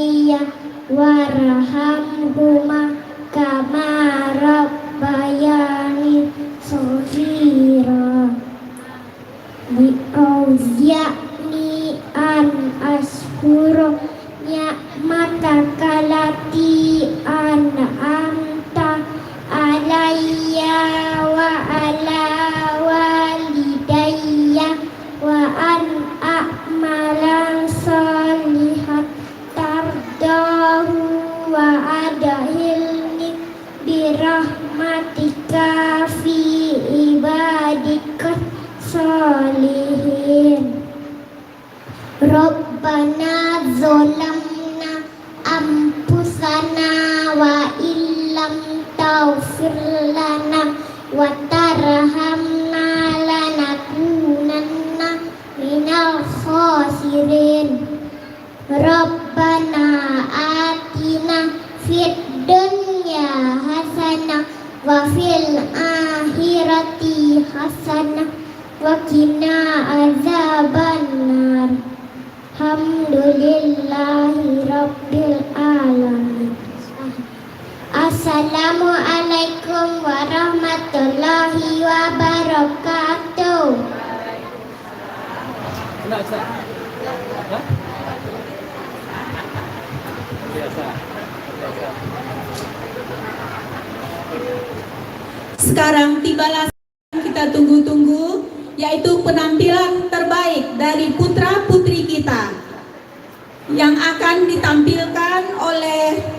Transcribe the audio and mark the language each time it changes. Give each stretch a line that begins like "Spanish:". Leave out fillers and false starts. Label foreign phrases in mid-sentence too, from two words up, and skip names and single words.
Arabic: وارحمهما كما ربياني صغيرا. أوزعني أن أشكر نعمتك التي أنعمت علي وعلى والدي وأن أعمل صالحا ترضاه وأدخلني برحمتك في عبادك الصالحين. ربنا ظلمنا أنفسنا وإن لم تغفر لنا وترحمنا لنكونن من الخاسرين. ربنا آتنا في الدنيا حسنة وفي الآخرة حسنة وقنا عذاب النار. الحمد لله رب العالمين. السلام عليكم ورحمة الله وبركاته.
Indonesian: Sekarang tibalah yang kita tunggu-tunggu, yaitu penampilan terbaik dari putra-putri kita yang akan ditampilkan oleh